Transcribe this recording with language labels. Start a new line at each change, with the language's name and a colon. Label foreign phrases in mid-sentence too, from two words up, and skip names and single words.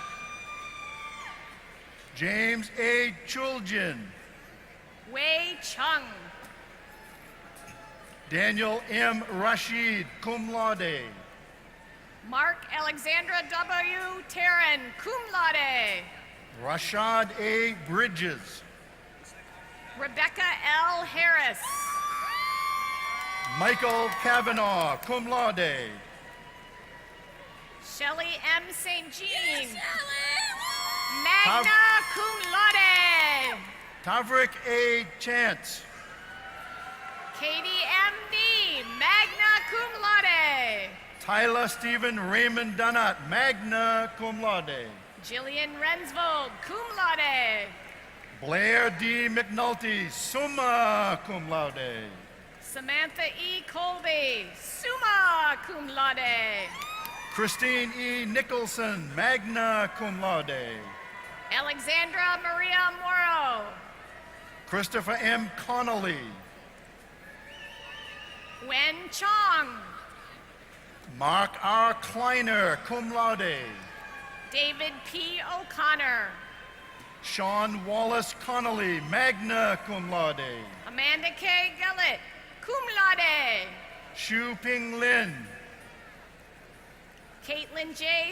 English: James A. Chulgin. Wei Chung. Daniel M. Rashid,
Latin: cum laude.
English: Mark Alexandra W.
Latin: Taryn, cum laude.
English: Rashad A. Bridges. Rebecca L. Harris. Michael Kavanaugh,
Latin: cum laude.
English: Shelley M. St. Jean.
Latin: Magna cum laude.
English: Tavrik A. Chance. Katie M.D.
Latin: Magna cum laude.
English: Tyler Stephen Raymond Donat,
Latin: magna cum laude.
English: Jillian Rensvold,
Latin: cum laude.
English: Blair D.
Latin: McNulty, summa cum laude.
English: Samantha E. Colby,
Latin: summa cum laude.
English: Christine E.
Latin: Nicholson, magna cum laude.
English: Alexandra Maria Moro. Christopher M. Connolly. Wen Chong. Mark R. Kleiner,
Latin: cum laude.
English: David P. O'Connor. Sean Wallace Connolly,
Latin: magna cum laude.
English: Amanda K. Gullett,
Latin: cum laude.
English: Shu Ping Lin, Caitlin J.